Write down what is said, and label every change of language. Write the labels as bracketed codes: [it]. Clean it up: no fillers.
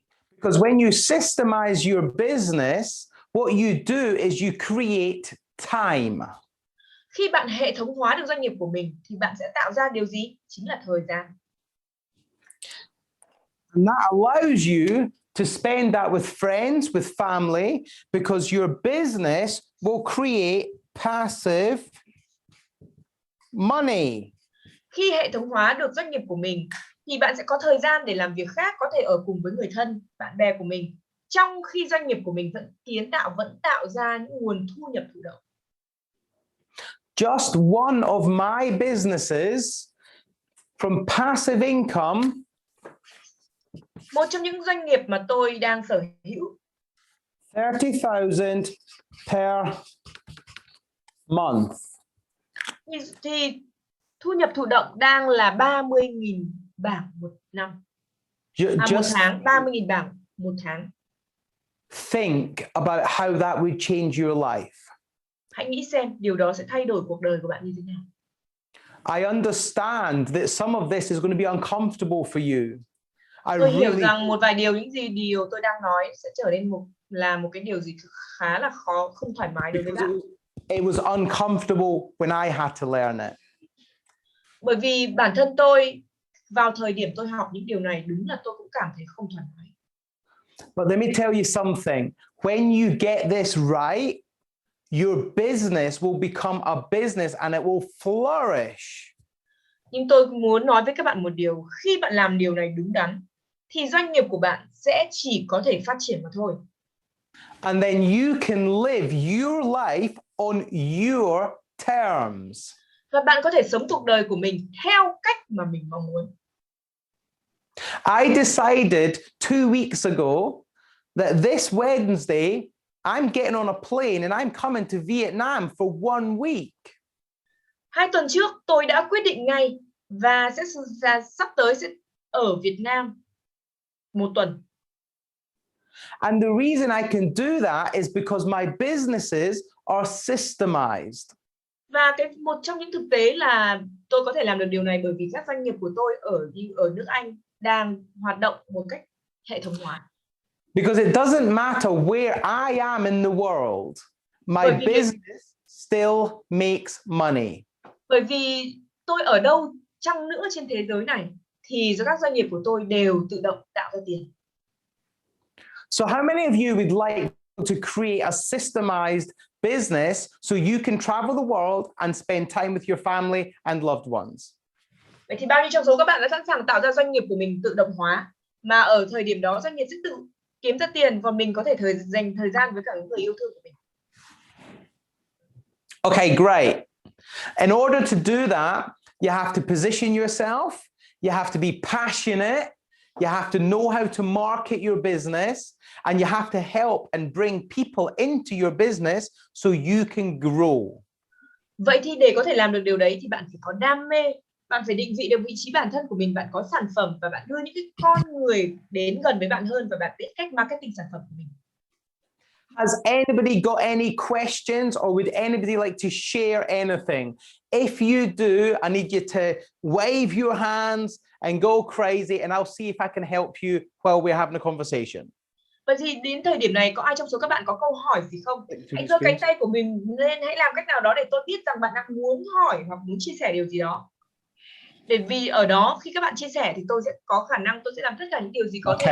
[en] Because when you systemize your business, what you do is you create time. [vi] Khi bạn hệ thống hóa được doanh nghiệp của mình thì bạn sẽ tạo ra điều gì? Chính là thời gian. [en] And that allows you to spend that with friends, with family, because your business will create passive money. [vi] Khi hệ thống hóa được doanh nghiệp của mình thì bạn sẽ có thời gian để làm việc khác, có thể ở cùng với người thân, bạn bè của mình, trong khi doanh nghiệp của mình vẫn tạo ra những nguồn thu nhập thụ động. [en] Just one of my businesses from passive income. [vi] Một trong những doanh nghiệp mà tôi đang sở hữu [en] 30,000 per month. [vi] thì thu nhập thụ động đang là 30.000 bảng một năm. Một tháng, 30.000 bảng một tháng. [en] Think about how that would change your life. [vi] Hãy nghĩ xem điều đó sẽ thay đổi cuộc đời của bạn như thế nào. [en] I understand that some of this is going to be uncomfortable for you. [vi] Tôi hiểu rằng một vài điều tôi đang nói sẽ trở nên một cái điều gì khá là khó, không thoải mái đối với bạn. [en] It was uncomfortable when I had to learn it. [vi] Bởi vì bản thân tôi vào thời điểm tôi học những điều này đúng là tôi cũng cảm thấy không thoải mái. [en] But let me tell you something. When you get this right, your business will become a business and it will flourish. [vi] Nhưng tôi muốn nói với các bạn một điều, khi bạn làm điều này đúng đắn thì doanh nghiệp của bạn sẽ chỉ có thể phát triển mà thôi. [en] And then you can live your life on your terms. [vi] Và bạn có thể sống cuộc đời của mình theo cách mà mình mong muốn. [en] I decided 2 weeks ago that this Wednesday I'm getting on a plane and I'm coming to Vietnam for 1 week. [vi] 2 tuần trước tôi đã quyết định ngay và sắp tới sẽ ở Việt Nam 1 tuần. [en] And the reason I can do that is because my businesses are systemized. [vi] Và một trong những thực tế là tôi có thể làm được điều này bởi vì các doanh nghiệp của tôi ở nước Anh đang hoạt động một cách hệ thống hóa. [en] Because it doesn't matter where I am in the world, my business still makes money. [vi] Bởi vì tôi ở đâu chăng nữa trên thế giới này thì các doanh nghiệp của tôi đều tự động tạo ra tiền. [en] So how many of you would like to create a systemized business so you can travel the world and spend time with your family and loved ones? [vi] Vậy thì bao nhiêu trong số các bạn đã sẵn sàng tạo ra doanh nghiệp của mình tự động hóa mà ở thời điểm đó doanh nghiệp sẽ tự kiếm ra tiền, còn mình có thể dành thời gian với cả những người yêu thương của mình. [en] Okay, great. In order to do that, You have to position yourself. You have to be passionate. You have to know how to market your business, and you have to help and bring people into your business so you can grow. [vi] Vậy thì để có thể làm được điều đấy thì bạn phải có đam mê, bạn phải định vị được vị trí bản thân của mình, bạn có sản phẩm và bạn đưa những cái con người đến gần với bạn hơn và bạn biết cách marketing sản phẩm của mình. [en] Has anybody got any questions, or would anybody like to share anything? If you do, I need you to wave your hands and go crazy, and I'll see if I can help you while we're having a conversation. [vi] Vậy thì đến thời điểm này có ai trong số các bạn có câu hỏi gì không? Hãy giơ cánh tay của mình lên, hãy làm cách nào đó để tôi biết rằng bạn đang muốn hỏi hoặc muốn chia sẻ điều gì đó. Để vì ở đó khi các bạn chia sẻ thì tôi sẽ có khả năng tôi sẽ làm tất cả những điều gì có thể.